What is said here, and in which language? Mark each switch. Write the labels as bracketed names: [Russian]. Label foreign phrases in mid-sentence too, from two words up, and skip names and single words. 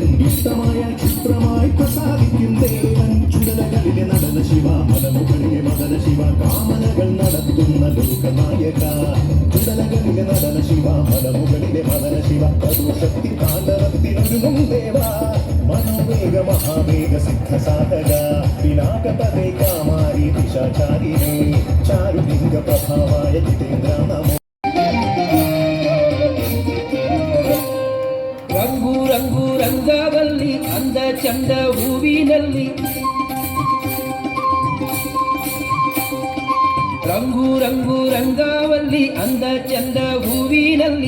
[Malayalam] ഇഷ്ടമായ ചിത്രമായി പ്രസാദിക്കും ദേവൻ ചുടലകളിലെ നടന ശിവ മലമുകളിലെ മദന ശിവ കാമനകൾ നടത്തുന്ന ലോകനായക ചുടലകളിലെ നടന ശിവ മലമുകളിലെ മദന ശിവ പതുശക്തി താണ്ഡവത്തിനൊരുങ്ങും ദേവ മനോവേഗ മഹാവേഗ സിദ്ധ സാധക പിനാകപദേ കാമാരി ദിശാചാരിണേ ചാരുലിംഗ പ്രഭാവായ ജിതേന്ദ്ര നമോ [Kannada] ರಂಗು ರಂಗು ರಂಗವಲ್ಲಿ ಅಂದ ಚಂದ ಹೂವಿನಲ್ಲಿ ರಂಗು ರಂಗು ರಂಗವಲ್ಲಿ ಅಂದ ಚಂದ ಹೂವಿನಲ್ಲಿ